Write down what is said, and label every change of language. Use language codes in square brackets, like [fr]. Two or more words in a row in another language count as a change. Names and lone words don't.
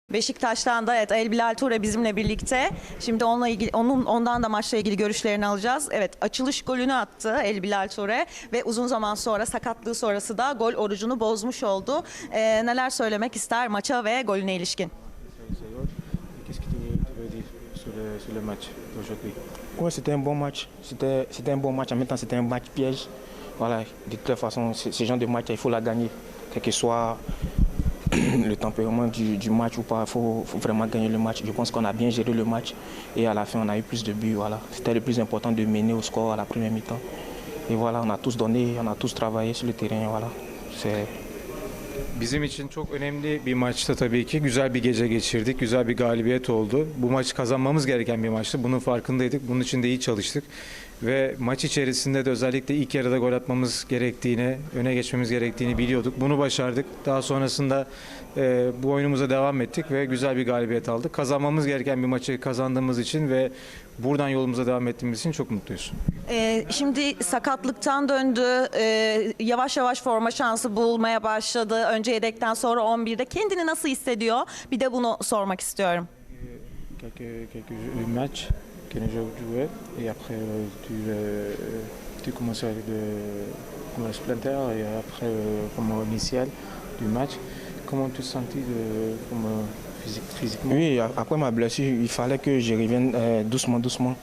[tr] Beşiktaş'tan da evet El Bilal Toure bizimle birlikte. Şimdi ondan da maçla ilgili görüşlerini alacağız. Evet, açılış golünü attı El Bilal Toure ve uzun zaman sonra sakatlığı sonrası da gol orucunu bozmuş oldu. Neler söylemek ister maça ve golüne ilişkin? [fr] Qu'est-ce que tu veux dire sur le match d'aujourd'hui? Ouais, c'était un bon match. C'était un bon match. En même temps, c'était un match piège. Voilà, de toute façon, ce genre de match, il faut la gagner. Quel que soit le tempérament du match ou pas, il faut vraiment gagner le match. Je pense qu'on a bien géré le match et à la fin, on a eu plus de buts. Voilà. C'était le plus important de mener au score à la première mi-temps. Et voilà, on a tous donné, on a tous travaillé sur le terrain. Voilà. C'est [tr] Bizim için çok önemli bir maçtı tabii ki. Güzel bir gece geçirdik. Güzel bir galibiyet oldu. Bu maçı kazanmamız gereken bir maçtı. Bunun farkındaydık. Bunun için de iyi çalıştık. Ve maç içerisinde de özellikle ilk yarıda gol atmamız gerektiğini, öne geçmemiz gerektiğini biliyorduk. Bunu başardık. Daha sonrasında bu oyunumuza devam ettik ve güzel bir galibiyet aldık. Kazanmamız gereken bir maçı kazandığımız için ve buradan yolumuza devam ettiğimiz için çok mutluyuz. Şimdi sakatlıktan döndü, yavaş yavaş forma şansı bulmaya başladı. Önce yedekten sonra 11'de. Kendini nasıl hissediyor? Bir de bunu sormak istiyorum. [fr] Quelques matchs que nous joué et après tu commençais comme splinter et après comme initial du match. Comment tu te sentis physiquement? Oui, après ma blessure, il fallait que je revienne doucement, doucement.